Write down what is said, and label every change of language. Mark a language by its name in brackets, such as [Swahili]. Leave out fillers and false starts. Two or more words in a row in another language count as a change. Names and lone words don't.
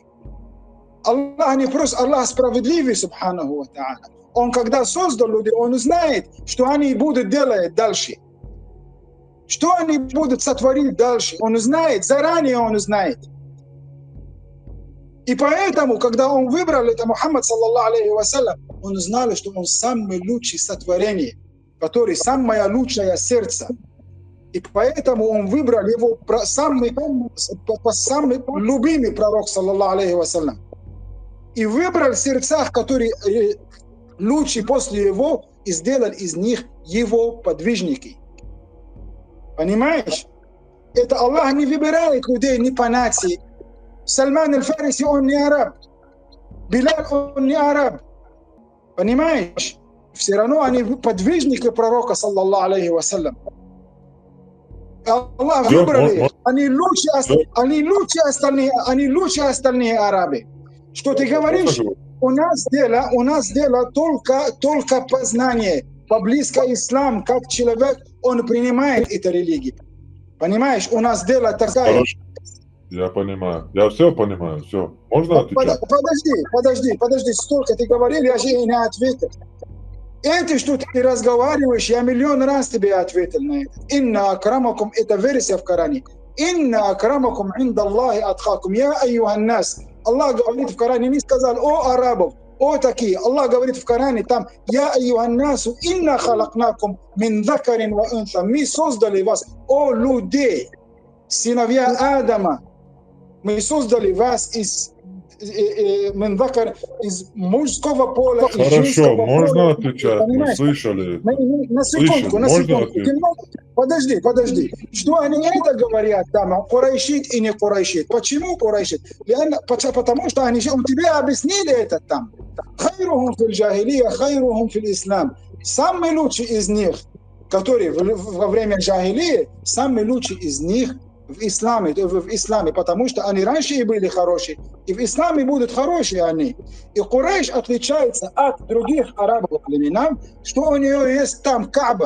[Russian] Аллах не просто, Аллах справедливый, [Arabic] سبحانه وتعالى. [Russian] Он когда создал людей, он знает, что они будут делать дальше. Что они будут сотворить дальше. Он знает, заранее он знает. И поэтому, когда он выбрал это Мухаммад, [Arabic] صلى الله عليه وسلم, [Russian] он знал, что он самый лучший сотворение, который самое лучшее сердце. И поэтому он выбрал его самый любимый пророк, [Arabic] صلى الله عليه وسلم. [Russian] И выбрал сердца, которые лучше после его, и сделал из них его подвижники. Понимаешь? Это Аллах не выбирает людей не по нации. Сальман аль-Фариси, он не араб. Билаль, он не араб. Понимаешь? Все равно они подвижники пророка, [Arabic] صلى الله عليه وسلم. [Russian] Аллах выбрал их. Они лучше остальные арабы. Что ты говоришь? У нас дело только познание. поблизко ислам, как человек, он принимает эту религию. Понимаешь, у нас дело такое. Хорошо. Я понимаю. Я все понимаю. Все. Можно отвечать? Подожди. Столько ты говорил, я же не ответил. Это, что ты разговариваешь, я миллион раз тебе ответил на это. [Arabic] إن أكرمكم, [Russian] это версия в Коране. [Arabic] إن أكرمكم عند الله أتقاكم. يا أيها الناس. [Russian] Аллах говорит в Коране, не сказал, о арабов, о такие. Аллах говорит в Коране там, [Arabic] يا أيها الناس إنا خلقناكم من ذكر وأنثى. [Russian] Мы создали вас, о людей, сыновья Адама. Мы создали вас из мужского поля и женского поля. Хорошо, можно отвечать? Мы слышали. На секундку. Подожди. Что они это говорят там, курайшит и не курайшит? Почему курайшит? Потому что они у тебя объяснили это там. [Arabic] خيارهم في الجاهلية خيارهم في الإسلام. [Russian] Самый лучший из них, которые во время джахилии, самый лучший из них в исламе, потому что они раньше и были хорошие, и в исламе будут хорошие они. И Курайш отличается от других арабов племен, что у нее есть там Кааба.